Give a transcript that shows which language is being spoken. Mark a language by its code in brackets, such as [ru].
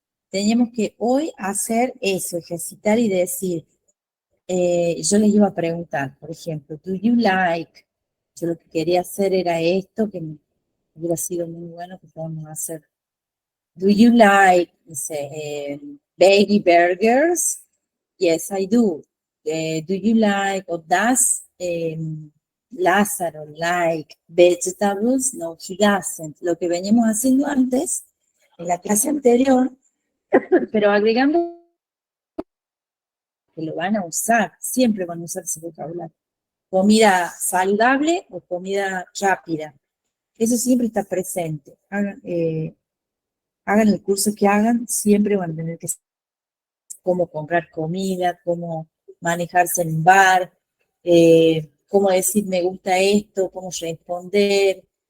[es] Tenemos que hoy hacer eso, ejercitar y decir, yo les iba a preguntar, por ejemplo, [en] do you like? [es] Yo lo que quería hacer era esto, que hubiera sido muy bueno que podamos hacer. [en] Do you like, baby burgers? Yes, I do. Do you like, or does Lázaro like vegetables? No, he doesn't. [es] Lo que veníamos haciendo antes, en la clase anterior, pero agregando que lo van a usar, siempre van a usar ese vocabulario. Comida saludable o comida rápida. Eso siempre está presente. Hagan el curso que hagan, siempre van a tener que saber cómo comprar comida, cómo manejarse en un bar, cómo decir me gusta esto, cómo responder.